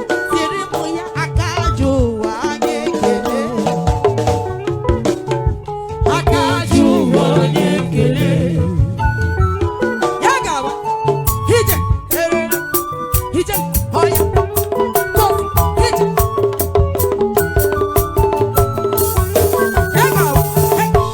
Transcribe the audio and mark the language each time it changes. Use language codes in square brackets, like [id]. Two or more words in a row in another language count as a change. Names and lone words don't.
[ig] Siri mụ ya, aka ji ụwa onye ekele. Aka ji ụwa onye ekele. Ya gawa, ije, erere. Ije, [en] oh yeah. Go, [ig] ije. Ego. Hey.